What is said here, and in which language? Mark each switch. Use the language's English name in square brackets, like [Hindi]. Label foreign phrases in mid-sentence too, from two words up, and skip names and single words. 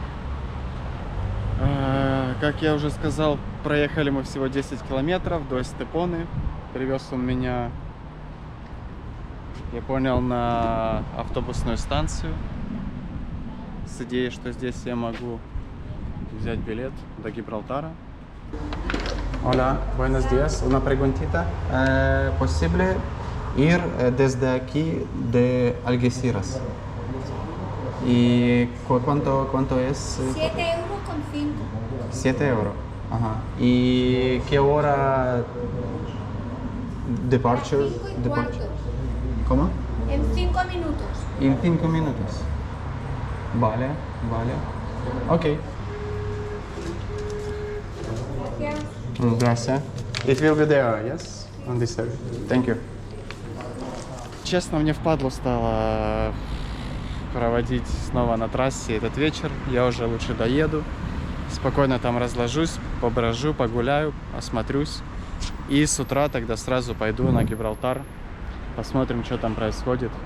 [Russian] Как я уже сказал, проехали мы всего 10 километров до Эстепоны. Привез он меня, я понял, на автобусную станцию с идеей, что здесь я могу взять билет до Гибралтара. [Spanish] Hola, buenos días. Una preguntita. ¿Posible ir desde aquí de Algeciras? ¿Y cuánto es? 7 euros con 5. 7 euros. Ajá. ¿Y qué hora departure? 5 y cuarto. ¿Cómo? En 5 minutos. En 5 minutos. Vale, vale. Ok. Gracias. Gracias. [English] It will be there, yes? On this side. Thank you. [Russian] Честно, мне впадлу стало проводить снова на трассе этот вечер. Я уже лучше доеду. Спокойно там разложусь, поброжу, погуляю, осмотрюсь. И с утра тогда сразу пойду на Гибралтар. Посмотрим, что там происходит.